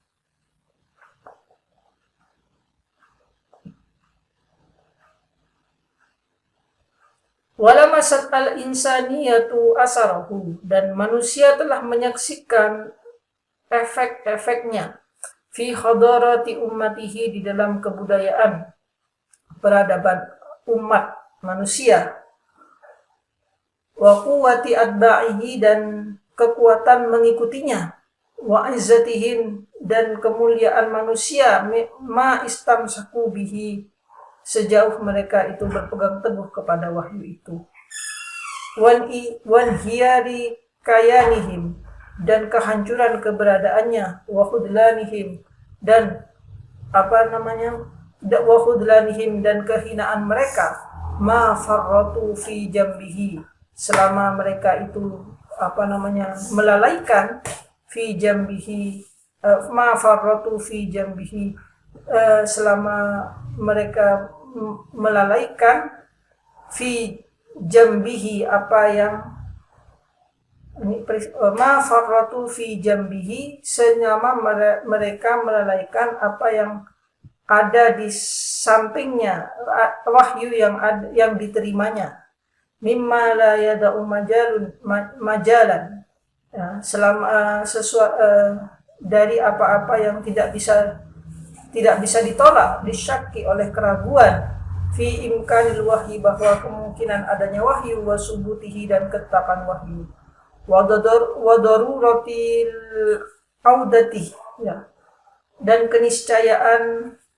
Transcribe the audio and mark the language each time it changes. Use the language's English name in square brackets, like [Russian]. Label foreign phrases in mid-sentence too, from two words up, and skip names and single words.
[Arabic] Walamasat al-insaniyatu asarahu, [Indonesian] dan manusia telah menyaksikan efek-efeknya, [Arabic] fi hadarati ummatihi, [Indonesian] di dalam kebudayaan peradaban umat manusia, [Arabic] wa quwwati atba'ihi, [Indonesian] dan kekuatan mengikutinya, [Arabic] wa izzatihim, [Indonesian] dan kemuliaan manusia, [Arabic] ma istamsaku bihi, [Indonesian] sejauh mereka itu berpegang teguh kepada wahyu itu, [Arabic] wan hiyari kayanihim, [Indonesian] dan kehancuran keberadaannya, [Arabic] wa khudlanihim, [Indonesian] dan [Arabic] wa khudlanihim, [Indonesian] dan kehinaan mereka, [Arabic] ma farratu fi jambihi, [Indonesian] selama mereka itu melalaikan, [Arabic] fi jambihi, ma farratu fi jambihi, [Indonesian] selama mereka melalaikan, [Arabic] fi jambihi, ma farratu fi jambihi, [Indonesian] selama mereka melalaikan apa yang ada di sampingnya, wahyu yang diterimanya, [Arabic] mimma la yada'u majalan, [Indonesian] ya, selama dari apa-apa yang tidak bisa ditolak, disyaki oleh keraguan, [Arabic] fi imkanil wahyi, [Indonesian] bahwa kemungkinan adanya wahyu, [Arabic] wa subutihi, [Indonesian] dan ketetapan wahyu, [Arabic] wa daruratil audati, [Indonesian] ya, dan keniscayaan